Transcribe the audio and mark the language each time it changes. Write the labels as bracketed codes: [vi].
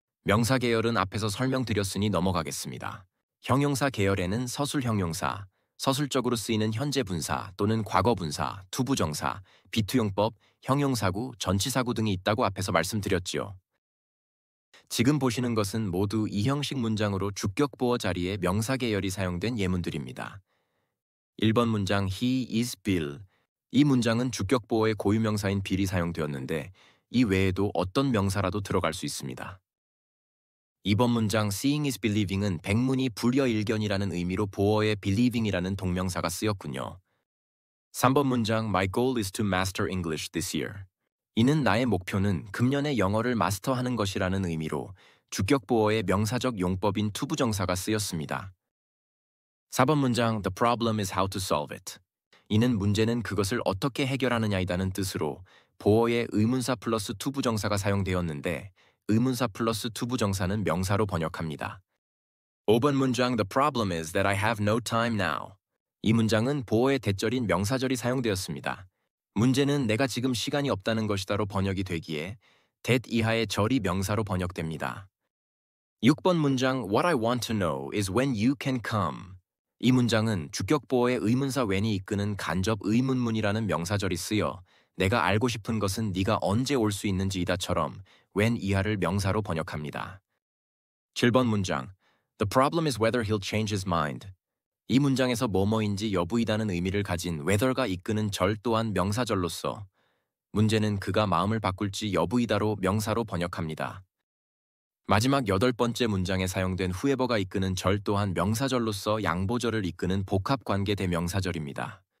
[ko] 명사 계열은 앞에서 설명드렸으니 넘어가겠습니다. 형용사 계열에는 서술 형용사, 서술적으로 쓰이는 현재 분사 또는 과거 분사, 투부정사, 비투용법, 형용사구, 전치사구 등이 있다고 앞에서 말씀드렸지요. 지금 보시는 것은 모두 이 형식 문장으로 주격 보어 자리에 명사 계열이 사용된 예문들입니다. [en] 1번 문장 He is Bill. [ko] 이 문장은 주격 보어의 고유명사인 bill이 사용되었는데 이 외에도 어떤 명사라도 들어갈 수 있습니다. 2번 문장 [en] Seeing is believing [ko] 은 백문이 불여일견이라는 의미로 보어의 believing이라는 동명사가 쓰였군요. [en] 3번 문장 My goal is to master English this year. [ko] 이는 나의 목표는 금년에 영어를 마스터하는 것이라는 의미로 주격 보어의 명사적 용법인 투부정사가 쓰였습니다. [en] 4번 문장 The problem is how to solve it. [ko] 이는 문제는 그것을 어떻게 해결하느냐이다는 뜻으로 보어의 의문사 플러스 투부정사가 사용되었는데 의문사 플러스 투부정사는 명사로 번역합니다. [en] 5번 문장 The problem is that I have no time now. [ko] 이 문장은 보어의 대절인 명사절이 사용되었습니다. 문제는 내가 지금 시간이 없다는 것이다로 번역이 되기에 that 이하의 절이 명사로 번역됩니다. [en] 6번 문장 What I want to know is when you can come. [ko] 이 문장은 주격 보어의 의문사 when이 이끄는 간접 의문문이라는 명사절이 쓰여 내가 알고 싶은 것은 네가 언제 올 수 있는지이다처럼 when 이하를 명사로 번역합니다. [en] 7번 문장 The problem is whether he'll change his mind. [ko] 이 문장에서 뭐뭐인지 여부이다는 의미를 가진 whether가 이끄는 절 또한 명사절로서 문제는 그가 마음을 바꿀지 여부이다로 명사로 번역합니다. 마지막 8번째 문장에 사용된 whoever가 이끄는 절 또한 명사절로서 양보절을 이끄는 복합관계 대명사절입니다.